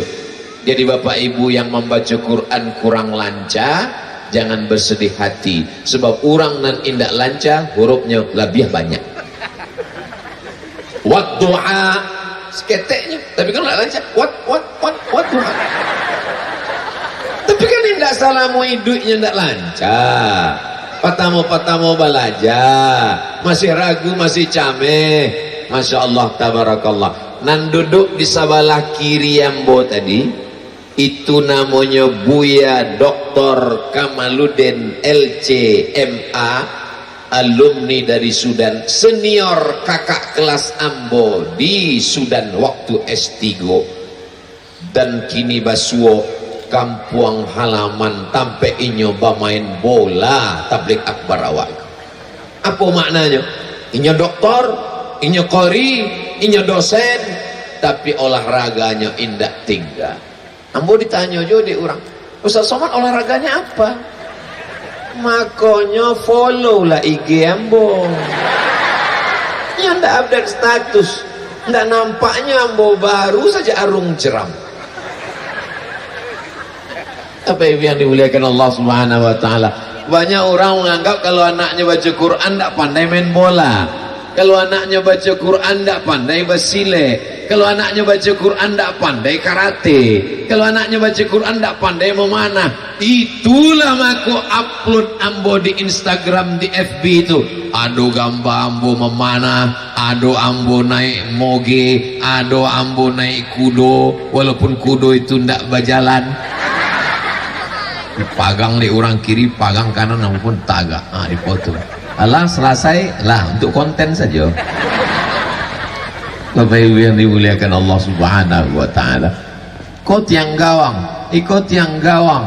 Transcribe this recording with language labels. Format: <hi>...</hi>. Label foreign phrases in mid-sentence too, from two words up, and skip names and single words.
<id>Jadi Bapak Ibu yang membaca Quran kurang lancar, jangan bersedih hati, sebab orang</id> <min>nan indak lancar</min> <id>hurufnya lebih banyak. Wat du'a seketeknya, tapi kan enggak lancar. Wat du'a.</id> <min>Tapi kan indak salamu hidupnya indak lancar. Patamo balaja, masih ragu, masih cameh.</min> <ar>ما شاء الله، تبارك الله.</ar> <min>Nan duduk di sebelah kiri Ambo tadi, itu namanya Buya Dr. Kamaluddin LCMA, alumni dari Sudan, senior kakak kelas Ambo di Sudan waktu S3, dan kini basuo kampung halaman tampe inyo bermain bola tablik akbar awak.</min> <id>Apa maknanya?</id> <min>Inyo doktor, inyo qori, inyo dosen, tapi olahraganya indak tinggal. Ambo ditanya jo di orang, Ustaz Somad olahraganya apa?</min> <id>Makanya follow lah IG Ambo.</id> <min>Ya ndak update status, ndak nampaknya Ambo baru saja arung jeram.</min> <id>Apa yang dimuliakan Allah</id> <ar>سبحانه وتعالى.</ar> <id>Banyak orang menganggap kalau anaknya baca Quran tidak pandai main bola, kalau anaknya baca Quran tidak pandai bersile, kalau anaknya baca Quran tidak pandai karate, kalau anaknya baca Quran tidak pandai memanah. Itulah aku upload Ambo di Instagram, di FB itu.</id> <min>Aduh gambar Ambo memanah, aduh Ambo naik moge, aduh Ambo naik kudo, walaupun kudo itu tidak berjalan. Pagang di orang kiri, pagang kanan maupun tagak, dipoto. Alah selesai lah, untuk konten saja.</min> <id>Bapak Ibu yang dimuliakan</id> <min>Allah</min> <ar>سبحانه وتعالى.</ar> <min>Kau tiang gawang, ikut tiang gawang.</min>